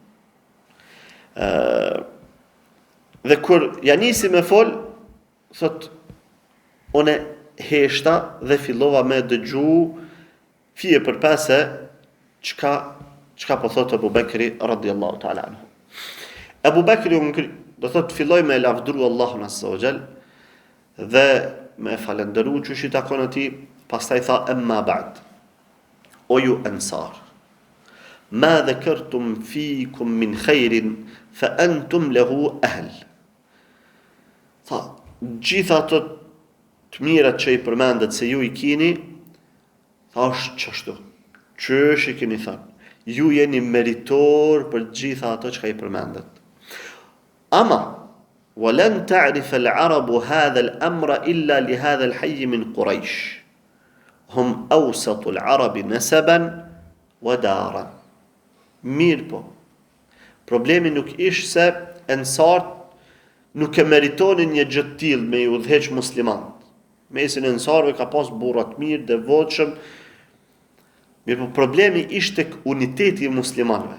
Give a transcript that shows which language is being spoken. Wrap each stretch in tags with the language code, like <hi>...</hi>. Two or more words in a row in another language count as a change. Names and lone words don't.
<sq>Dhe kur janisi me fol, thot, unë heshta dhe fillova me dëgju fije për pese qka çka po thotë Abu Bekri</sq> <ar>رضي الله تعالى عنه.</ar> <sq>Abu Bekri do thotë filloi me lavdëru Allahun</sq> <ar>عز وجل</ar> <sq>dhe me falendëru çuçi takon atij, pastaj tha</sq> <ar>أما بعد.</ar> <sq>O ju ansar,</sq> <ar>ما ذكرتم فيكم من خير فأنتم له أهل.</ar> <sq>Tha, gjitha ato të mirat që i përmendet se ju i kini, tha është qështu, qësh i kini thënë, ju jeni meritor për gjitha ato që i përmendet. Ama,</sq> <ar>ولن تعرف العرب هذا الأمر إلا لهذا الحي من قريش هم أوسط العرب نسبا ودارا.</ar> <sq>Mirë po, problemi nuk ishte se ensart nuk e meritonin një gjë të tillë me i udhëheq muslimanët. Mesin e ensarëve ka pas burra të mirë, devotshëm. Mirë po, problemi ishte tek uniteti i muslimanëve.</sq>